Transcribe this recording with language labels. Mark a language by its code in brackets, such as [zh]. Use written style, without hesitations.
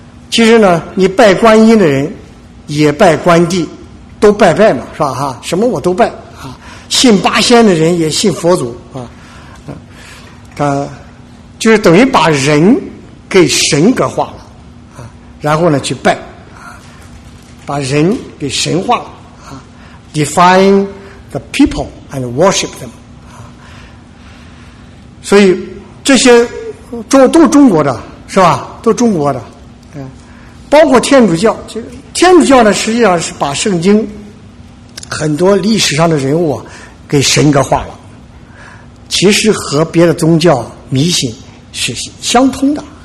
[zh] 其实呢，你拜观音的人也拜关帝，都拜拜嘛，是吧？哈，什么我都拜啊。信八仙的人也信佛祖啊，就是等于把人给神格化了啊，然后呢去拜啊，把人给神化了。 [en] Define the people and worship them. [zh] 所以这些都中国的是吧，都中国的，包括天主教。天主教呢，实际上是把圣经很多历史上的人物给神格化了，其实和别的宗教迷信是相通的。